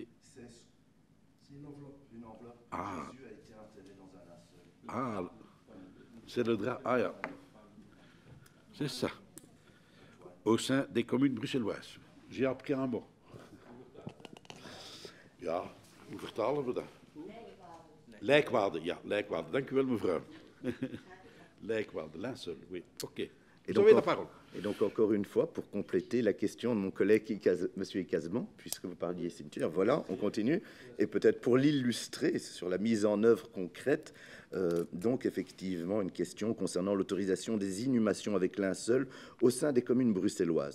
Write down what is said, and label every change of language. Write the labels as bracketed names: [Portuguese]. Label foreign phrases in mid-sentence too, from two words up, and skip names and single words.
[French] C'est une enveloppe. Ah. Jésus a été enterré dans un linceul. Ah, c'est le drap. Ah, yeah. C'est ça. Au sein des communes bruxelloises. J'ai appris un mot. [Dutch] Ja, hoe vertalen we dat? Lijkwaarde, ja, lijkwaarde. Dank u wel, mevrouw. Lijkwaarde, [French] linceul, oui. OK. Vous avez la parole. Et donc, encore une fois, pour compléter la question de mon collègue M. Icazement, puisque vous parliez cimetière, voilà, on continue. Et peut-être pour l'illustrer sur la mise en œuvre concrète, donc effectivement une question concernant l'autorisation des inhumations avec linceul au sein des communes bruxelloises.